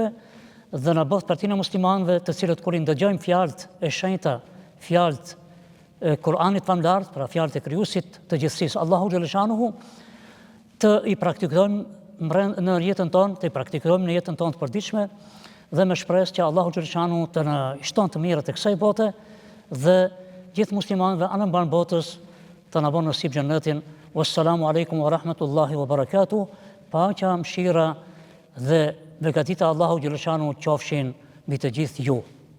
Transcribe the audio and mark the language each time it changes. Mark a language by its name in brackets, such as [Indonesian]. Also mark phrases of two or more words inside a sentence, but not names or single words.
[Albanian] dhe na bëft partinë e muslimanëve të cilët kur i ndëgjojmë fjalët e shenjta, fjalët e Kuranit famlar, pra fjalët e krijuesit të gjithësisë, Allahu xhaleshanuhu, të i praktikojmë në jetën tonë, të i praktikojmë në jetën tonë të përditshme dhe me shpresë që Allahu xhaleshanuhu të na shton të mirët e kësaj bote dhe gjithë muslimanëve anë mban botës të na bënë nasib xhennetin. [Arabic] والسلام عليكم ورحمة الله وبركاته. [Albanian] Paqja, mëshira dhe begatita Allahu xhaleshanuhu qofshin mbi të gjithë ju.